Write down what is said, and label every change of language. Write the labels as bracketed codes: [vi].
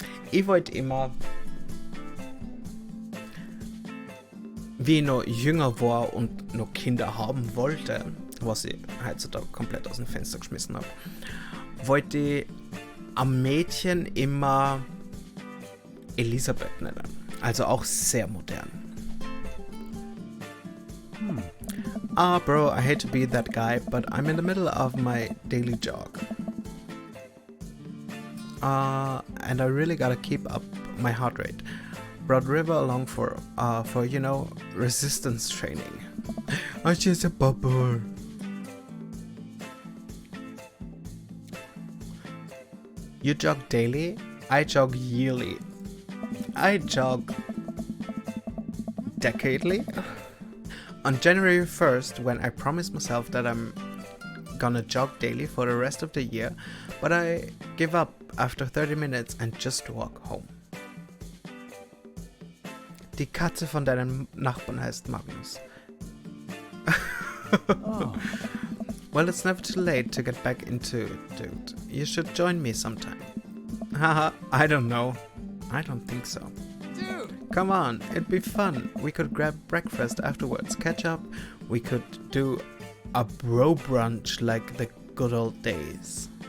[de] Ich wollte immer, wie ich noch jünger war und noch Kinder haben wollte, was ich heutzutage komplett aus dem Fenster geschmissen habe, wollte ich am Mädchen immer Elisabeth nennen. Also auch sehr modern. [en] Bro, I hate to be that guy, but I'm in the middle of my daily jog. And I really gotta keep up my heart rate. Brought River along for resistance training. I'm just a bubble. You jog daily? I jog yearly. I jog decadely. On January 1st, when I promised myself that I'm gonna jog daily for the rest of the year, but I give up after 30 minutes and just walk home. [de] Die Katze von deinem Nachbarn heißt Magnus. [en] Oh. Well, it's never too late to get back into it, dude. You should join me sometime. Haha, I don't know. I don't think so. Dude. Come on, it'd be fun. We could grab breakfast afterwards, catch up. We could do a bro brunch like the good old days.